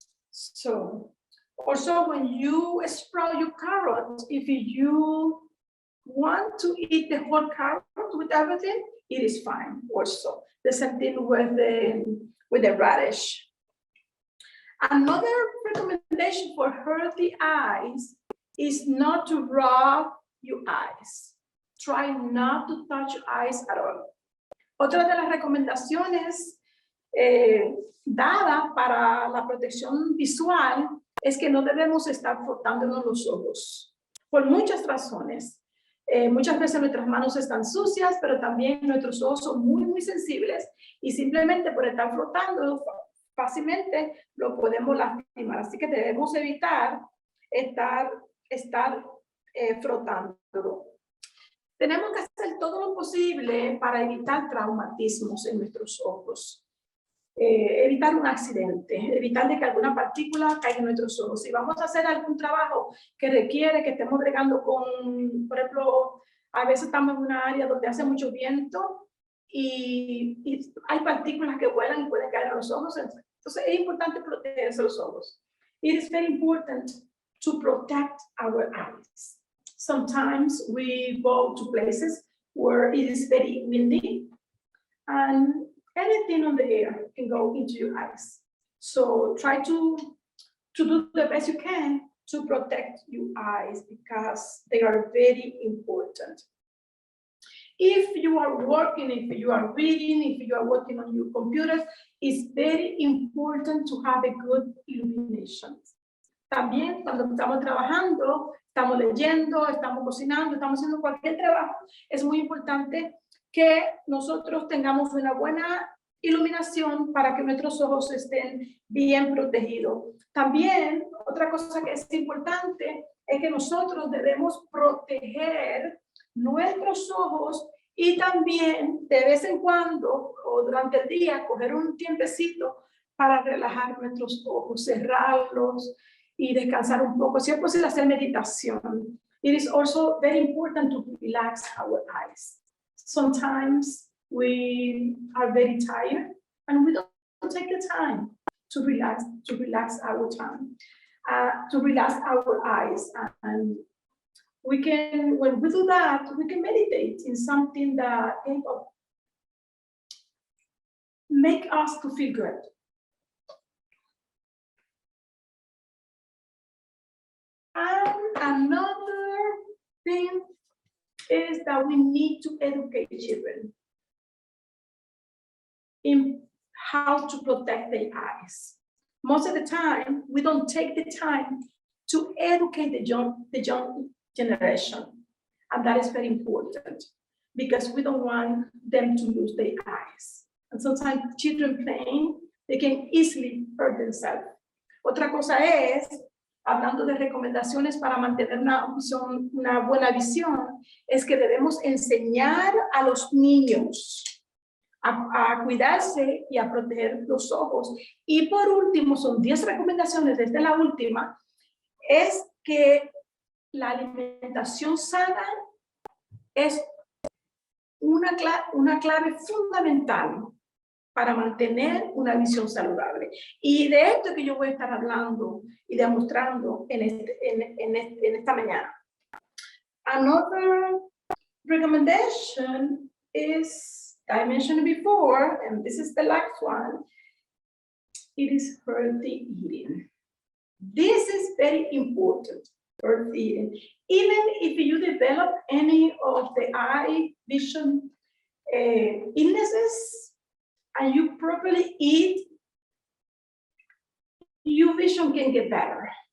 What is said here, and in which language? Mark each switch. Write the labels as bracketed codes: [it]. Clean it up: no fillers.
[en] So also when you sprout your carrot, if you want to eat the whole carrot with everything, it is fine also. The same thing with the radish. Another recommendation for healthy eyes is not to rub your eyes. Try not to touch your eyes at all. [es] Otra de las recomendaciones dadas para la protección visual es que no debemos estar frotándonos los ojos, por muchas razones. Muchas veces nuestras manos están sucias, pero también nuestros ojos son muy sensibles y simplemente por estar frotando fácilmente lo podemos lastimar. Así que debemos evitar estar frotándolo. Tenemos que hacer todo lo posible para evitar traumatismos en nuestros ojos. Evitar un accidente, evitar de que alguna partícula caiga en nuestros ojos. Si vamos a hacer algún trabajo que requiere que estemos bregando con, por ejemplo, a veces estamos en una área donde hace mucho viento y hay partículas que vuelan y pueden caer en los ojos. Entonces es importante protegerse los ojos. [en] It is very important to protect our eyes. Sometimes we go to places where it is very windy and anything on the air can go into your eyes. So try to do the best you can to protect your eyes because they are very important. If you are working, if you are reading, if you are working on your computer, it's very important to have a good illumination. [es] También cuando estamos trabajando, estamos leyendo, estamos cocinando, estamos haciendo cualquier trabajo, es muy importante que nosotros tengamos una buena iluminación para que nuestros ojos estén bien protegidos. También, otra cosa que es importante es que nosotros debemos proteger nuestros ojos y también de vez en cuando o durante el día coger un tiempecito para relajar nuestros ojos, cerrarlos y descansar un poco. Si es posible hacer meditación. [en] It is also very important to relax our eyes. Sometimes we are very tired and we don't take the time to relax our time, to relax our eyes. And we can, when we do that, we can meditate in something that can make us to feel good. And another thing is that we need to educate children in how to protect their eyes. Most of the time, we don't take the time to educate the young generation. And that is very important because we don't want them to lose their eyes. And sometimes children playing, they can easily hurt themselves. [es] Otra cosa es, hablando de recomendaciones para mantener una buena visión, es que debemos enseñar a los niños a cuidarse y a proteger los ojos. Y por último, son 10 recomendaciones desde la última, es que la alimentación sana es una clave fundamental para mantener una visión saludable. Y de esto que yo voy a estar hablando y demostrando en esta mañana. [en] Another recommendation is, I mentioned before, and this is the last one, it is healthy eating. This is very important earth eating. Even if you develop any of the eye vision illnesses and you properly eat, your vision can get better.